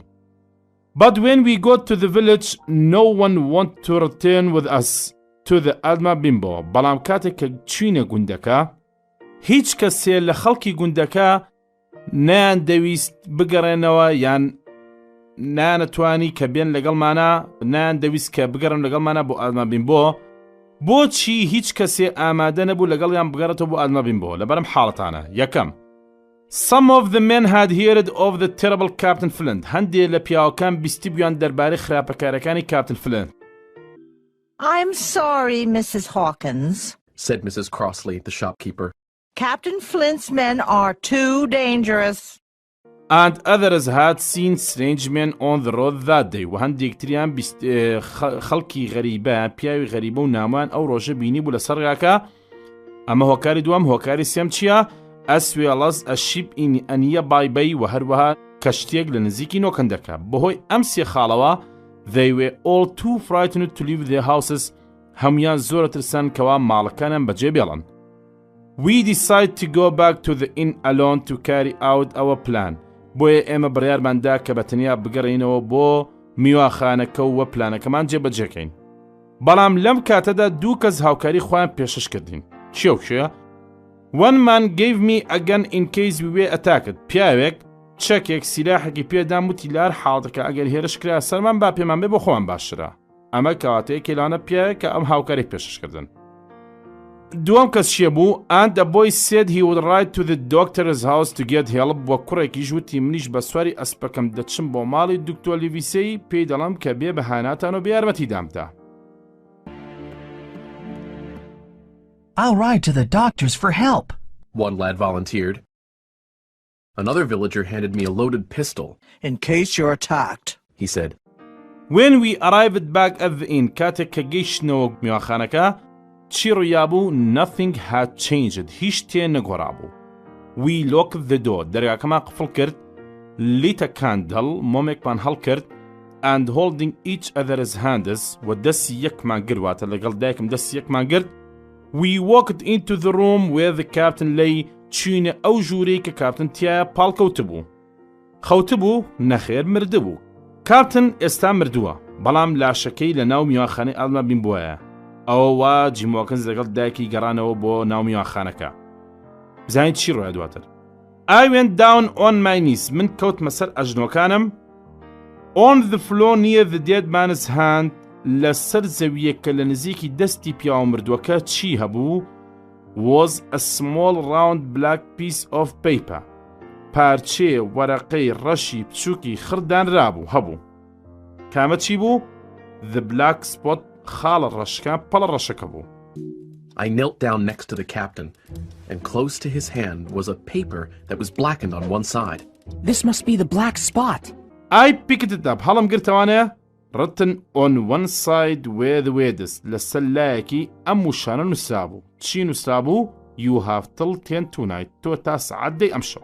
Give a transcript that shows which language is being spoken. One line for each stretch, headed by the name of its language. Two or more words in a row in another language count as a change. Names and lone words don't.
English: But when we got to the village, no one wanted to return with us to the Alma Bimbo.
Central Kurdish: بەڵام کاتێک کە چوینە گوندەکە، هیچ کەسێ لە خەڵکی گوندەکە نەیان دەویست بگەڕێنەوە یان نانەتوانی کە بێن لەگەڵمانە، نەیان دەویست کە بگەڕن لەگەڵمانە بۆ ئالما بیمبۆ. بۆچی هیچ کەسێ ئامادە نەبوو لەگەڵیان بگەڕێتەوە بۆ ئالما بیمبۆ؟ لەبەرم حاڵەتانە. یەکەم،
English: Some of the men had heard of the terrible Captain Flint.
Central Kurdish: هەندێ لە پیاوەکان بیستی بوویان دەربارەی خراپەکارەکانی کاپتن فلنت.
English: I'm sorry, Mrs. Hawkins, said Mrs. Crossley, the shopkeeper. Captain Flint's men are too dangerous. And others had seen strange men on the road that day.
Central Kurdish: و هەندێک تریان خەڵکی غەریبە، پیاوی غەریبە و نامان ئەو ڕۆژە بینی بوو لەسەر ڕێگاکە. ئەمە هۆکاری دووەم. هۆکاری سێم چییە؟
English: as well as a ship in a nearby bay.
Central Kurdish: و هەروەها کەشتێک لە نزیکی نۆکەندەکە. بەهۆی ئەم سێ خاڵەوە
English: they were all too frightened to leave their houses.
Central Kurdish: هەمویان زۆرە ترسان کەوا ماڵەکانیان بەجێ بێڵن.
English: We decided to go back to the inn alone to carry out our plan.
Central Kurdish: بۆیە ئێمە بڕیارماندا کە بەتەنیا بگەڕێنەوە بۆ میوانخانەکە و پلانەکەمان جێبەجێکەین. بەڵام لەم کاتەدا دوو کەس هاوکاری خۆیان پێشش کردین. چیە و کێ؟
English: One man gave me a gun in case we were attacked.
Central Kurdish: پیاوێک چەکێک سیلاحێکی پێدام وتی لار حاڵەتەکە ئەگەر هێرش کرا سەرمان با پێمان بێ بۆ خۆمان باشترە. ئەمە کەواتەیەکی لەوانە پیاوێک کە ئەم هاوکاری پێشش کردن. دووەم کەس چیە بوو؟
English: And the boy said he would ride to the doctor's house to get help.
Central Kurdish: بۆ کوڕێکیش وتی منیش بە سواری ئەسپەکەم دەچم بۆ ماڵی دکتۆر لیڤیسەی، پێی دەڵم کە بێ بەهاناتان و بە یارمەتی دامدا.
English: I'll ride to the doctor's for help, one lad volunteered. Another villager handed me a loaded pistol. In case you're attacked, he said. When we arrived back at the inn,
Central Kurdish: کاتێک کە گەیشتنەوە میوانخانەکە، چی ڕوویابوو؟
English: Nothing had changed.
Central Kurdish: هیچ شتێ نەگۆڕابوو.
English: We locked the door.
Central Kurdish: دەرگاکەمان قفڵ کرد.
English: lit a candle
Central Kurdish: مۆمێکمان هەڵکرد
English: and holding each other's hands
Central Kurdish: و دەستی یەکمان گرواتە لەگەڵ دایکم دەستی یەکمان گرت
English: we walked into the room where the captain lay
Central Kurdish: چوینە ئەو ژوورەی کە کاپتن تایە پاڵکەوتبوو خەوتبوو نەخێر مردبوو کاپتن ئێستا مردووە بەڵام لاشەکەی لە ناو میوانخانەی ئالما بین بووە ئەوە وا جیمۆکنز لەگەڵ دایکی گەڕانەوە بۆ ناو میوانخانەکە بزانین چی ڕۆیە دواتر
English: I went down on my knees
Central Kurdish: من کەوتمە سەر ئەژنۆکانم
English: on the floor near the dead man's hand
Central Kurdish: لەسەر زەویە کە لە نزیکی دەستی پیاوە مردووەکە چی هەبوو
English: was a small round black piece of paper
Central Kurdish: پارچێ وەرەقەی ڕەشی بچووکی خردانرابوو هەبوو کامە چی بوو
English: the black spot
Central Kurdish: خاڵە ڕەشەکە پەڵە ڕەشەکە بوو
English: I knelt down next to the captain, and close to his hand was a paper that was blackened on one side. This must be the black spot. I picked it up
Central Kurdish: هەڵم گرتەوانەیە
English: written on one side where the words
Central Kurdish: لەسەر لایەکی ئەم وشانە نووسرابوو چی نووسرابوو
English: you have till 10 tonight
Central Kurdish: تۆ تا سەعات دەی ئەمشەو